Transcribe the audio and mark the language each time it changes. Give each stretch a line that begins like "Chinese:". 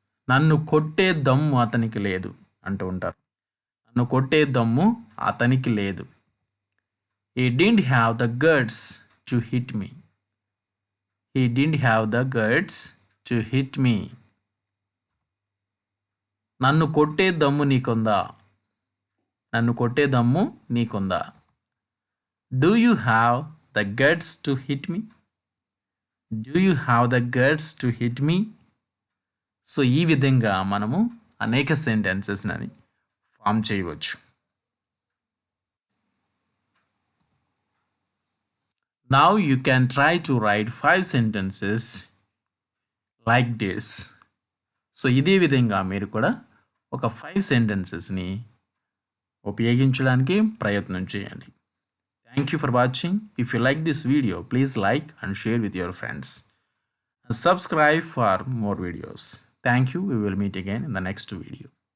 Telugu: నన్ను కొట్టే దమ్ము అతనికి లేదు అంటూ ఉంటారు. నన్ను కొట్టే దమ్ము అతనికి లేదు.
English: He didn't have the guts to hit me. He didn't have the guts to hit me.
Telugu: నన్ను కొట్టే దమ్ము నీకుందా? నన్ను కొట్టే దమ్ము నీకుందా?
English: Do you have the guts to hit me? Do you have the guts to hit me?
Telugu: So ఈ విధంగా మనము అనేక సెంటెన్సెస్ని ఫామ్ చేయవచ్చు.
English: Now you can try to write 5 sentences like this.
Telugu: So ఇదే విధంగా మీరు కూడా ఒక 5 సెంటెన్సెస్ని ఉపయోగించడానికి ప్రయత్నం చేయండి.
English: Thank you for watching. If you like this video, please like and share with your friends. And subscribe for more videos. Thank you. We will meet again in the next video.